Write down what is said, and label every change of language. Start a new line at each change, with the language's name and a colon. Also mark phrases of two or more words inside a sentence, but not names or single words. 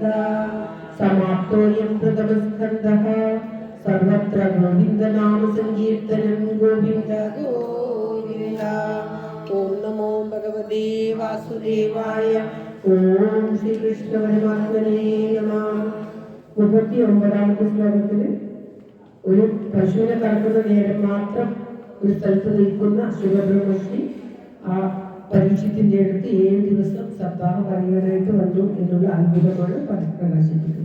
Sanskrit: समाप्तोऽयं प्रथमस्कन्धः। सर्वत्र गोविन्दनाम संकीर्तनं गोविन्द गोविन्द। ओम नमो भगवते वासुदेवाय। ओम श्री कृष्ण परमात्मने नमः।
Malayalam: 39ാമത്തെ ശ്ലോകത്തിൽ ഒരു പശുവിനെ കറക്കുന്ന നേരം മാത്രം ഒരു സ്ഥലത്ത് നിൽക്കുന്ന ശുഭബ്രഹ്മശ്രീ ആ പരീക്ഷത്തിന്റെ അടുത്ത് 7 ദിവസം സപ്താഹം പറയുവാനായിട്ട് വന്നു എന്നുള്ള അത്ഭുതമാണ് പ്രകാശിപ്പിക്കുന്നത്.